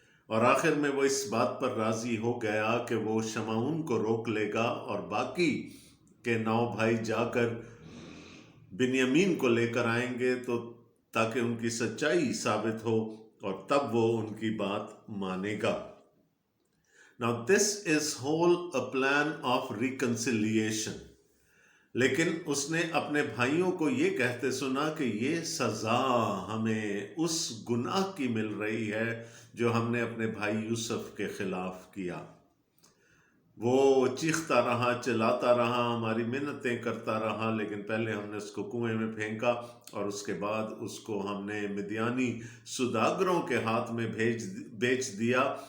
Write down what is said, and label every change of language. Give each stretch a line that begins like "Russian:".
Hindi: और आखिर में वो इस बात पर राज़ी हो गया कि वो शमाउन को रोक लेगा और बाकी के 9 भाई जाकर बिन्यामीन को लेकर आएंगे तो ताकि उनकी सच्चाई साबित हो और तब वो उनकी बात मानेगा।
English: Now this is whole a plan of reconciliation।
Hindi: लेकिन उसने अपने भाइयों को ये कहते सुना कि ये सज़ा हमें उस गुनाह की मिल रही है जो हमने अपने भाई यूसुफ के खिलाफ किया। वो चीखता रहा, चिल्लाता रहा, हमारी मिन्नतें करता रहा, लेकिन पहले हमने उसको कुएं में फेंका और उसके बाद उसको हमने मिद्यानी सुदागरों के हाथ में बेच दिया।